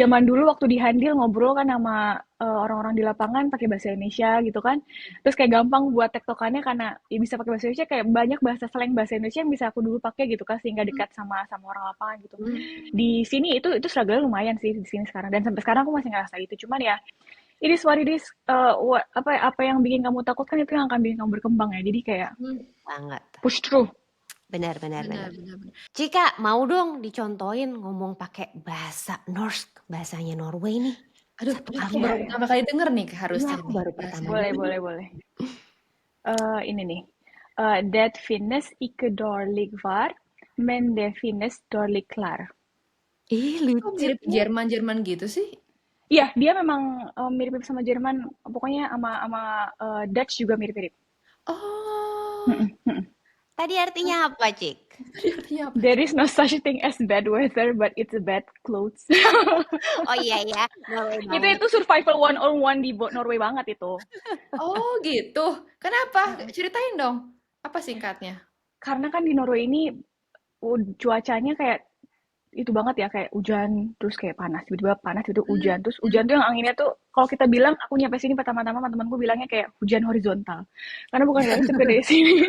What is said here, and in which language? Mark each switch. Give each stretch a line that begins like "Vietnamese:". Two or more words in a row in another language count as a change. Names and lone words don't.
Indonesian: Zaman dulu waktu di Handil ngobrol kan sama orang-orang di lapangan pakai bahasa Indonesia gitu kan. Terus kayak gampang buat tektokannya karena ya bisa pakai bahasa Indonesia, kayak banyak slang bahasa Indonesia yang bisa aku dulu pakai gitu kan, sehingga dekat sama orang lapangan gitu. Di sini itu struggle lumayan sih di sini sekarang, dan sampai sekarang aku masih ngerasa itu. Cuman ya
English: it is what it is.
Indonesian: Apa yang bikin kamu takut kan itu yang akan bikin kamu berkembang ya. Jadi kayak Banget.
English: push through.
Indonesian: Benar. Benar. Cika, mau dong dicontohin ngomong pakai bahasa Norse, bahasanya Norway nih. Aduh, Satu aku kali. baru pertama kali denger nih harusnya Iya, aku nih. baru pertama Boleh. Ini nih.
Norwegian: Det finnes ikke dårlig vær, men det finnes dårlig klær.
Indonesian: Ih, Kok lucu. mirip Jerman gitu sih? Iya, dia memang mirip-mirip sama Jerman. Pokoknya sama Dutch juga mirip-mirip. Oh, Tadi artinya apa, Cik? tadi artinya apa?
English: There is no such thing as bad weather, but it's a bad clothes.
Indonesian: Oh iya ya, Norway banget. itu survival 101 di Norway banget itu. Oh, gitu. Kenapa? Ceritain dong. Apa singkatnya? Karena kan di Norway ini cuacanya kayak itu banget ya, kayak hujan terus kayak panas, tiba-tiba panas itu hujan, terus hujan tuh yang anginnya tuh kalau kita bilang, aku nyampe sini pertama-tama teman-temanku bilangnya kayak hujan horizontal karena bukan dari segede sini.